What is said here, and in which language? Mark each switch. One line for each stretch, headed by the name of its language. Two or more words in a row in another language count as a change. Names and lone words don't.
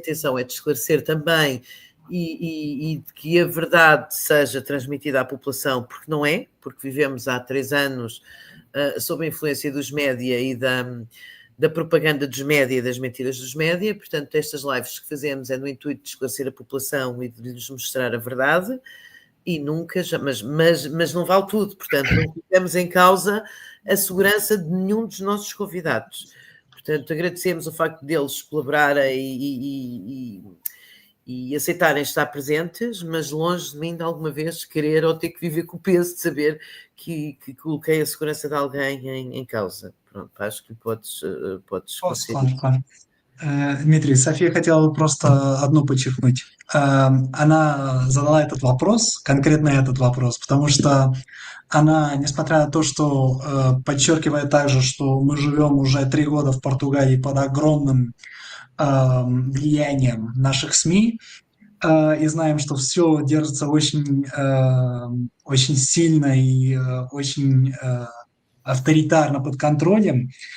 Portuguese: intenção é de esclarecer também e que a verdade seja transmitida à população, porque não é, porque vivemos há 3 anos sob a influência dos média e da propaganda dos média e das mentiras dos média, portanto, estas lives que fazemos é no intuito de esclarecer a população e de lhes mostrar a verdade, e nunca, mas não vale tudo, portanto, não colocamos em causa a segurança de nenhum dos nossos convidados. Portanto, agradecemos o facto deles colaborarem e aceitarem estar presentes, mas longe de mim de alguma vez querer ou ter que viver com o peso de saber que coloquei a segurança de alguém em causa. Pronto, acho que поdes Claro.
Russian: Дмитрий, София хотела просто одно подчеркнуть. Она задала этот вопрос, конкретно этот вопрос, потому что она, несмотря на то, что подчеркивает также, что мы живем уже 3 года в Португалии под огромным влиянием наших СМИ, и знаем, что все держится очень, очень сильно и очень авторитарно под контролем,